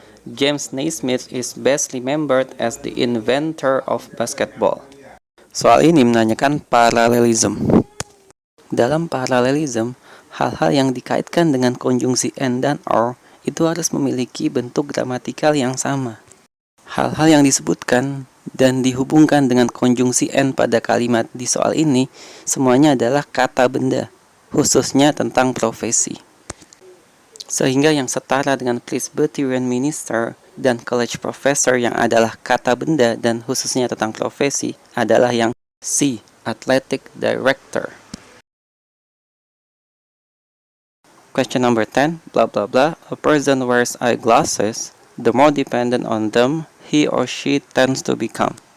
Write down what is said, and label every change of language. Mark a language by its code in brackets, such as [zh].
[en] James Naismith is best remembered as the inventor of basketball. [id] Soal ini menanyakan parallelism. Dalam parallelism, hal-hal yang dikaitkan dengan konjungsi and dan or itu harus memiliki bentuk gramatikal yang sama. Hal-hal yang disebutkan dan dihubungkan dengan konjungsi and pada kalimat di soal ini semuanya adalah kata benda, khususnya tentang profesi. Sehingga yang setara dengan Presbyterian minister dan college professor yang adalah kata benda dan khususnya tentang profesi adalah yang C, athletic director. [en] Question number 10, blah blah blah, a person wears eyeglasses, the more dependent on them he or she tends to become.